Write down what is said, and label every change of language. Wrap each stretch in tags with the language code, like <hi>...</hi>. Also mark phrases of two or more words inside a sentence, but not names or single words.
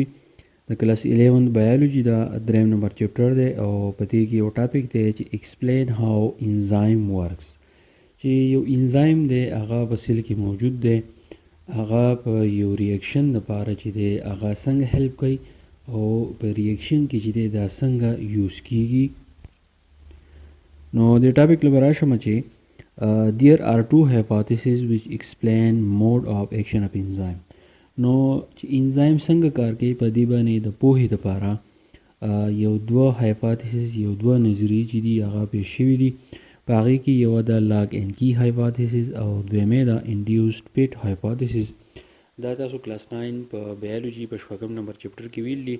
<ps>د</ps> <en>class 11 biology</en> <ps>دا دریم</ps> <en>number chapter</en> <ps>دی او په دې کې یو ټاپک دی چې</ps> <en>explain how enzyme works.</en> <ps>چې یو انزایم دی هغه په سیل کې موجود دی، هغه په یو ریاکشن لپاره چې دی هغه څنګه هیلپ کوي او په ریاکشن کې چې دی دا څنګه یوز کیږي. نو د ټاپک لپاره راشم چې</ps> <en>there are two hypotheses which explain mode of action of enzyme.</en> <ps>نو چې انزایم څنګه کار کوي په دې باندې د پوهې لپاره یو دوه هایپوتیسز، یو دوه نظریې چې دي هغه پیش شوي دي. په هغې کې یو د</ps> <en>lock and key hypothesis</en> <ps>او دویمه د</ps> <en>induced fit hypothesis.</en> <ps>دا تاسو کلاس 9 په بایولوژي په شپږم</ps> <en>number chapter</en> <ps>کې ویل دي.</ps>